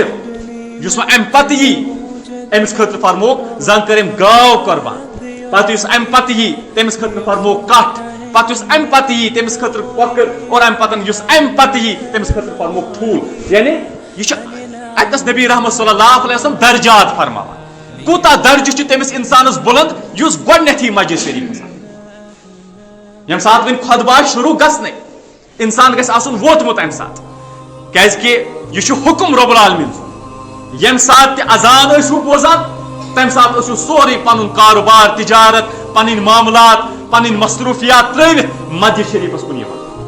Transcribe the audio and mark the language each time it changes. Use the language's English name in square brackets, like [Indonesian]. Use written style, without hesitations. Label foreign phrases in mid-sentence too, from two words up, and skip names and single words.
[Kashmiri] یُس وۄنۍ امہِ پتہٕ یی أمِس خٲطرٕ فرموکھ زن کٔر أمۍ گاو قۄربان. پتہٕ یُس امہِ پتہٕ یی تٔمِس خٲطرٕ فرموکھ کٹھ. پتہٕ یُس امہِ پتہٕ یی تٔمِس خٲطرٕ کۄکٕر. اور امہِ پتہٕ یُس امہِ پتہٕ یی تٔمِس خٲطرٕ فرموکھ ٹھوٗل. یعنی یہِ چھُ اتنس نبی رحمت [Arabic] صلی اللہ علیہ وسلم [Kashmiri] درجات فرماوان. کوٗتاہ درجہٕ چھُ تٔمِس انسانس بُلند یُس گۄڈنیتھٕے مسجد شریفس اندر. ییٚمہِ ساتہٕ وۄنۍ خطبہٕ آسہِ شروٗع گژھنٕے انسان گژھِ آسُن ووتمُت امہِ ساتہٕ، کیازِ کہِ یہِ چھُ حُکُم رۄب العالمیٖن سُنٛد. ییٚمہِ ساتہٕ تہِ اذان ٲسِو بوزان تمہِ ساتہٕ ٲسِو سورُے پنُن کاروبار، تجارت، پنٕنۍ معاملات، پنٕنۍ مصروفیات ترٲوِتھ مسجد شریفس کُن یِوان.